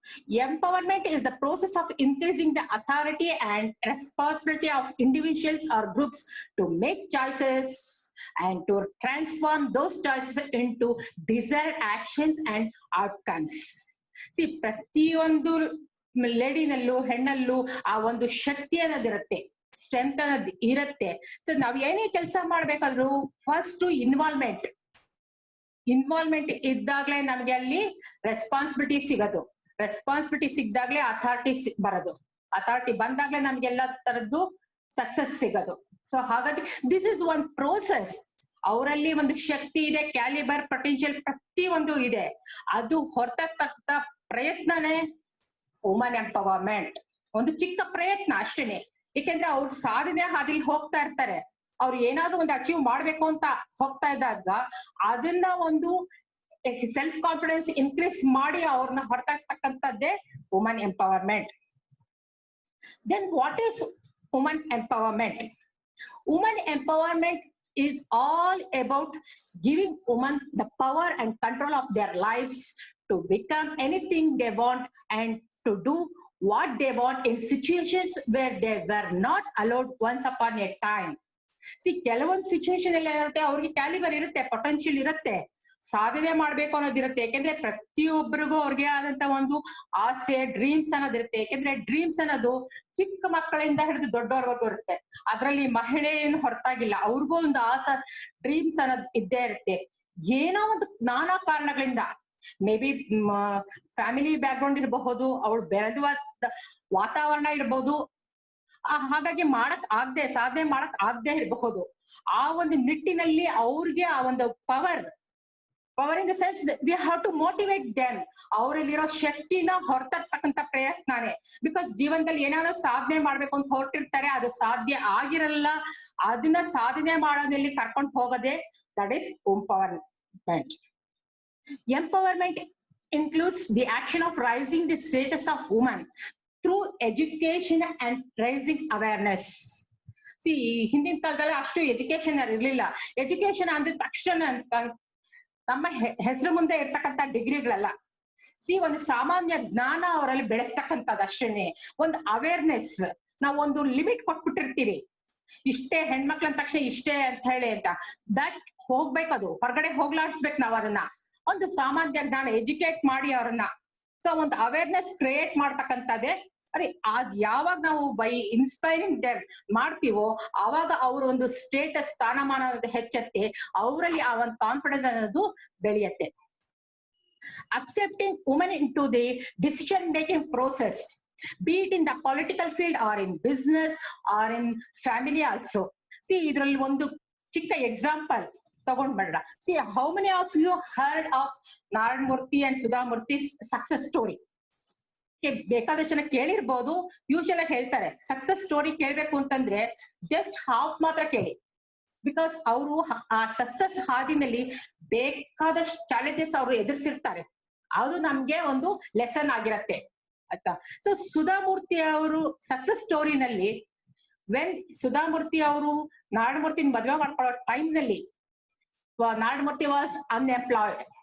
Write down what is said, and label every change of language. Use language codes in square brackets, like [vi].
[en] Empowerment is the process of increasing the authority and responsibility of individuals or groups to make choices and to transform those choices into desired actions and outcomes. [kn] See, ಪ್ರತಿಯೊಂದು ಲೇಡಿನಲ್ಲೂ ಹೆಣ್ಣಲ್ಲೂ ಆ ಒಂದು ಶಕ್ತಿ ಅನ್ನೋದಿರುತ್ತೆ, strength ಅನ್ನೋದು ಇರುತ್ತೆ. So ನಾವ್ ಏನೇ ಕೆಲಸ ಮಾಡ್ಬೇಕಾದ್ರೂ first involvement, involvement ಇದ್ದಾಗ್ಲೇ ನಮ್ಗೆ ಅಲ್ಲಿ ರೆಸ್ಪಾನ್ಸಿಬಿಲಿಟಿ ಸಿಗೋದು. ರೆಸ್ಪಾನ್ಸಿಬಿಲಿಟಿ ಸಿಕ್ದಾಗ್ಲೇ ಅಥಾರಿಟಿ ಬರೋದು. ಅಥಾರಿಟಿ ಬಂದಾಗ್ಲೇ ನಮ್ಗೆಲ್ಲ ತರದ್ದು ಸಕ್ಸಸ್ ಸಿಗೋದು. ಸೊ ಹಾಗಾಗಿ [en] This is one process. [kn] ಅವರಲ್ಲಿ ಒಂದು ಶಕ್ತಿ ಇದೆ, ಕ್ಯಾಲಿಬರ್, ಪೊಟೆನ್ಶಿಯಲ್ ಪ್ರತಿ ಒಂದು ಇದೆ. ಅದು ಹೊರತಕ್ಕ ಪ್ರಯತ್ನನೇ ವುಮನ್ ಎಂಪವರ್ಮೆಂಟ್. ಒಂದು ಚಿಕ್ಕ ಪ್ರಯತ್ನ ಅಷ್ಟೇನೆ. ಏಕೆಂದ್ರೆ ಅವ್ರು ಸಾಧನೆ ಹಾದಿಲಿ ಹೋಗ್ತಾ ಇರ್ತಾರೆ. ಅವ್ರು ಏನಾದ್ರು ಒಂದು ಅಚೀವ್ ಮಾಡ್ಬೇಕು ಅಂತ ಹೋಗ್ತಾ ಇದ್ದಾಗ ಅದನ್ನ ಒಂದು ಸೆಲ್ಫ್ ಕಾನ್ಫಿಡೆನ್ಸ್ ಇನ್ಕ್ರೀಸ್ ಮಾಡಿ ಅವ್ರನ್ನ ಹೊರತಾಗ್ತಕ್ಕಂಥದ್ದೇ woman empowerment. [en] Then what is woman empowerment? Women empowerment is all about giving women the power and control of their lives to become anything they want and to do what they want in situations where they were not allowed once upon a time. [kn] See, ಕೆಲವೊಂದು situation ಎಲ್ಲ ಇರುತ್ತೆ, ಅವ್ರಿಗೆ calibre ಇರುತ್ತೆ, potential ಇರುತ್ತೆ, ಸಾಧನೆ ಮಾಡ್ಬೇಕು ಅನ್ನೋದಿರುತ್ತೆ. ಯಾಕೆಂದ್ರೆ ಪ್ರತಿಯೊಬ್ಬರಿಗೂ ಅವ್ರಿಗೆ ಆದಂತ ಒಂದು ಆಸೆ, ಡ್ರೀಮ್ಸ್ ಅನ್ನೋದಿರುತ್ತೆ. ಯಾಕೆಂದ್ರೆ ಡ್ರೀಮ್ಸ್ ಅನ್ನೋದು ಚಿಕ್ಕ ಮಕ್ಕಳಿಂದ ಹಿಡಿದು ದೊಡ್ಡವರ್ವರೆಗೂ ಇರುತ್ತೆ. ಅದ್ರಲ್ಲಿ ಮಹಿಳೆ ಏನು ಹೊರತಾಗಿಲ್ಲ, ಅವ್ರಿಗೂ ಒಂದು ಆಸೆ, ಡ್ರೀಮ್ಸ್ ಅನ್ನೋದು ಇದ್ದೇ ಇರುತ್ತೆ. ಏನೋ ಒಂದು ನಾನಾ ಕಾರಣಗಳಿಂದ, [en] maybe family background [kn] ಇರಬಹುದು, ಅವಳು ಬೆಳೆದ ವಾತಾವರಣ ಇರಬಹುದು, ಹಾಗಾಗಿ ಸಾಧನೆ ಮಾಡಕ್ ಆಗದೆ ಇರಬಹುದು. ಆ ಒಂದು ನಿಟ್ಟಿನಲ್ಲಿ ಅವ್ರಿಗೆ ಆ ಒಂದು [en] Power in the sense we have to motivate them. [kn] ಅವರಲ್ಲಿರೋ ಶಕ್ತಿನ ಹೊರತಕ್ಕಂತ ಪ್ರಯತ್ನನೇ. ಬಿಕಾಸ್ ಜೀವನದಲ್ಲಿ ಏನಾದ್ರು ಸಾಧನೆ ಮಾಡ್ಬೇಕು ಅಂತ ಹೊರಟಿರ್ತಾರೆ, ಅದು ಸಾಧ್ಯ ಆಗಿರಲ್ಲ. ಅದನ್ನ ಸಾಧನೆ ಮಾಡೋದ್ರಲ್ಲಿ ಕರ್ಕೊಂಡು ಹೋಗೋದೇ [en] That is empowerment. Empowerment includes the action of raising the status of women through education and raising awareness. [kn] See, ಹಿಂದಿನ ಕಾಲದಲ್ಲಿ ಅಷ್ಟು ಎಜುಕೇಶನ್ ಇರ್ಲಿಲ್ಲ. ಎಜುಕೇಶನ್ ಅಂದ ತಕ್ಷಣ ನಮ್ಮ ಹೆಸರು ಮುಂದೆ ಇರ್ತಕ್ಕಂಥ ಡಿಗ್ರಿಗಳಲ್ಲ. ಒಂದು ಸಾಮಾನ್ಯ ಜ್ಞಾನ ಅವರಲ್ಲಿ ಬೆಳೆಸ್ತಕ್ಕಂಥದ್ದು ಅಷ್ಟೇನೆ. ಒಂದು ಅವೇರ್ನೆಸ್, ನಾವು ಒಂದು ಲಿಮಿಟ್ ಕೊಟ್ಬಿಟ್ಟಿರ್ತೀವಿ, ಇಷ್ಟೇ ಹೆಣ್ಮಕ್ಳ ಅಂದ ತಕ್ಷಣ ಇಷ್ಟೇ ಅಂತ ಹೇಳಿ ಅಂತ. ದಟ್ ಹೋಗ್ಬೇಕು, ಅದು ಹೊರಗಡೆ ಹೋಗ್ಲಾಡ್ಸ್ಬೇಕು ನಾವು ಅದನ್ನ. ಒಂದು ಸಾಮಾನ್ಯ ಜ್ಞಾನ ಎಜುಕೇಟ್ ಮಾಡಿ ಅವರನ್ನ. ಸೊ ಒಂದು ಅವೇರ್ನೆಸ್ ಕ್ರಿಯೇಟ್ ಮಾಡ್ತಕ್ಕಂಥದ್ದೇ. ಅದ್ ಯಾವಾಗ ನಾವು [en] by inspiring them [kn] ಮಾಡ್ತೀವೋ ಆವಾಗ ಅವ್ರ ಒಂದು ಸ್ಟೇಟಸ್, ಸ್ಥಾನಮಾನ ಹೆಚ್ಚತ್ತೆ, ಅವರಲ್ಲಿ ಆ ಒಂದು ಕಾನ್ಫಿಡೆನ್ಸ್ ಅನ್ನೋದು ಬೆಳೆಯತ್ತೆ. [en] Accepting women into the decision making process, be it in the political field or in business or in family also. [kn] See, ಇದ್ರಲ್ಲಿ ಒಂದು ಚಿಕ್ಕ example ತಗೊಂಡ್ಬಿಡ್ರ. [en] See, how many of you heard of Narayan Murthy and Sudha Murthy's success story? [kn] ಬೇಕಾದಷ್ಟು ಜನ ಕೇಳಿರ್ಬೋದು. Usual ಆಗಿ ಹೇಳ್ತಾರೆ, success story ಕೇಳ್ಬೇಕು ಅಂತಂದ್ರೆ [en] just half [kn] ಮಾತ್ರ ಕೇಳಿ. ಬಿಕಾಸ್ ಅವರು ಆ ಸಕ್ಸಸ್ ಹಾದಿನಲ್ಲಿ ಬೇಕಾದಷ್ಟು ಚಾಲೆಂಜಸ್ ಅವರು ಎದುರಿಸಿರ್ತಾರೆ. ಅದು ನಮ್ಗೆ ಒಂದು ಲೆಸನ್ ಆಗಿರತ್ತೆ ಆಯ್ತಾ. ಸೊ ಸುಧಾಮೂರ್ತಿ ಅವರು ಸಕ್ಸಸ್ ಸ್ಟೋರಿನಲ್ಲಿ, ವೆನ್ ಸುಧಾಮೂರ್ತಿ ಅವರು ನಾರಾಯಣಮೂರ್ತಿ ಮದುವೆ ಮಾಡ್ಕೊಳ್ಳೋ ಟೈಮ್ ನಲ್ಲಿ ನಾರಾಯಣಮೂರ್ತಿ [en] Was unemployed.